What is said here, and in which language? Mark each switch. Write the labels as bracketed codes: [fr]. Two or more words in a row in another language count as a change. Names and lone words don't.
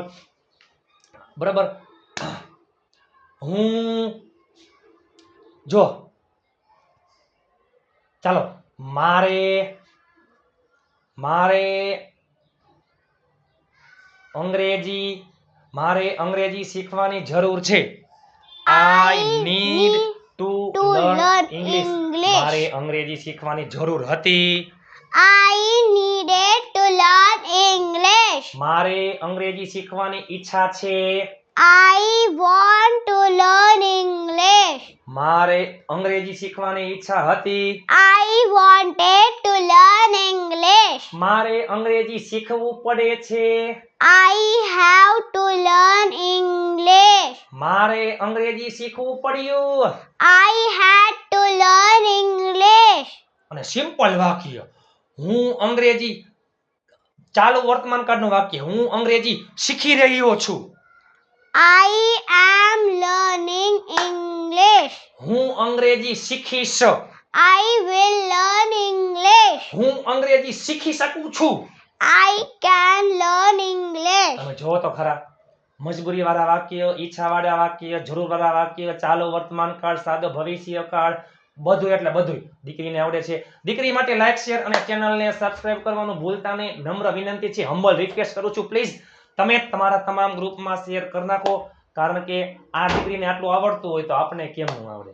[gu] બરાબર. હું જો ચાલો, મારે અંગ્રેજી શીખવાની જરૂર છે. [en] I need to learn English. [gu] મારે અંગ્રેજી શીખવાની જરૂર હતી. [en] I needed to learn English. [gu] મારે અંગ્રેજી શીખવાની ઈચ્છા છે. [en] I want to learn English. [gu] મારે અંગ્રેજી શીખવાની ઈચ્છા હતી. [en] I wanted to learn English. [gu] મારે અંગ્રેજી શીખવું પડે છે. [en] I have to learn English. [gu] મારે અંગ્રેજી શીખવું પડ્યું. [en] I had to learn English. [gu] અને સિમ્પલ વાક્ય. હું અંગ્રેજી, ચાલુ વર્તમાન કાળનું વાક્ય, હું અંગ્રેજી શીખી રહ્યો છું. [en] I am learning English. [gu] હું અંગ્રેજી શીખીશ. [en] I will learn English. [gu] હું અંગ્રેજી શીખી શકું છું. [en] I can learn English. [gu] તમે જોવો તો ખરા, મજબૂરી વાળા વાક્ય, ઈચ્છા વાળા વાક્ય, જરૂર વાળા વાક્ય, ચાલુ વર્તમાન કાળ, સાદો ભવિષ્ય કાળ, બધું એટલે બધું દીકરીને આવડે છે. દીકરી માટે લાઈક, શેર અને ચેનલને સબસ્ક્રાઇબ કરવાનું ભૂલતા નહીં. નમ્ર વિનંતી છે, [en] humble request [gu] કરું છું. પ્લીઝ તમે તમારા તમામ ગ્રુપમાં શેર કરી નાખો. કારણ કે આ દીકરીને આટલું આવડતું હોય તો આપણે કેમ ન આવડે?